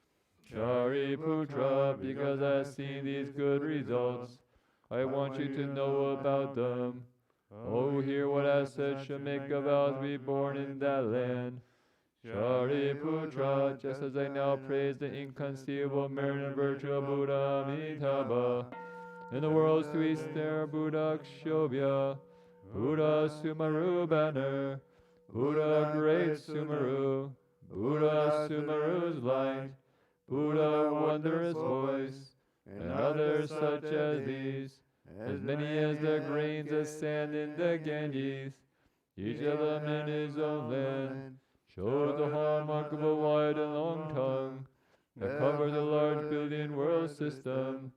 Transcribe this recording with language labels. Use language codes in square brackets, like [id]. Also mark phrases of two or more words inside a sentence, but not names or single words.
[en] Shariputra, because I have seen these good results, I want you to know about them. Oh, hear what I said should make a vow to be born in that land. Shariputra, just as I now praise the inconceivable merit and virtue of Buddha Amitabha, in the world's to east there, Buddha Kshobhya, Buddha Sumaru banner, Buddha great Sumaru, Buddha Sumaru's light, Buddha wondrous voice, and others such as these, as many as the grains of sand in the Ganges, each of them in his own land, shows the hallmark of a wide and long tongue that covers a large billion world system.